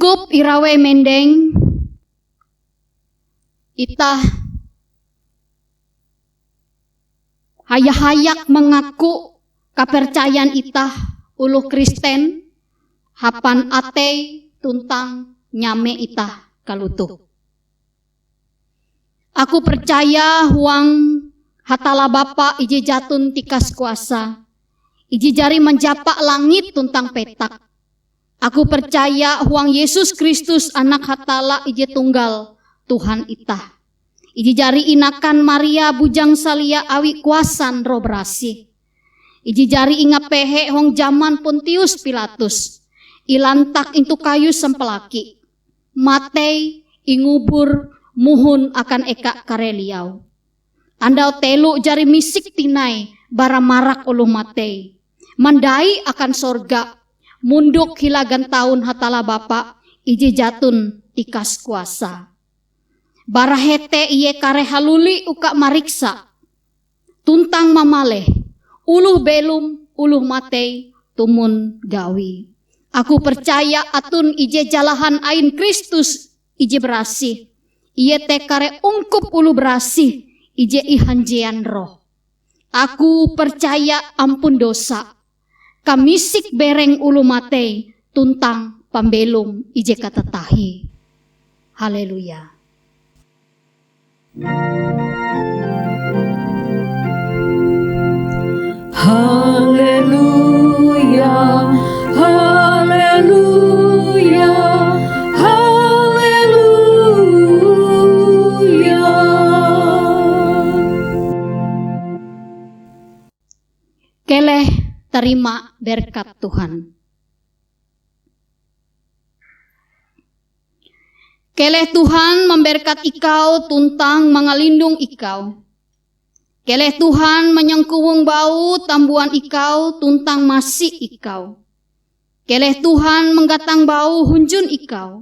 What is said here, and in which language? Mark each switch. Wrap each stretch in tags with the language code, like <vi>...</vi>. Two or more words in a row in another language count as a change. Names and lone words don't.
<nij>irawe mendeng itah hayak</nij> <id>mengaku kepercayaan</id> <nij>itah uluh Kristen hapan ate tuntang nyame itah kalutuh. Aku percaya huang hatala Bapa ije jatun tikas kuasa, ije jari menjapak langit tuntang petak. Aku percaya huang Yesus Kristus anak hatala ije tunggal Tuhan itah. Ije jari inakan Maria bujang salia awi kuasan roh berasih. Ije jari inga pehe hong zaman Pontius Pilatus. Ilantak intu kayu sempelaki. Matei ingubur muhun akan eka kareliau. Andau telu jari misik tinai bara marak uluh matei. Mandai akan sorga. Munduk hilagan tahun hatala Bapa ije jatun tikas kuasa. Bara hete iye kare haluli uka mariksa. Tuntang mamaleh. Uluh belum uluh matei tumun gawi. Aku percaya atun ije jalahan ain Kristus ije berasih. Iye te kare ungkup ulu berasih ije ihanjean roh. Aku percaya ampun dosa. Kamisik bereng ulu matei tuntang pambelum ije katatahi. Haleluya. Haleluya, haleluya, haleluya.</nij> <id>Keleh terima berkat Tuhan.</id> <nij>Keleh</nij> <id>Tuhan memberkat</id> <nij>ikau tuntang mengalindung ikau. Keleh Tuhan menyengkuwung bau tambuan ikau tuntang masih ikau. Keleh Tuhan menggatang bau hunjun ikau.</nij>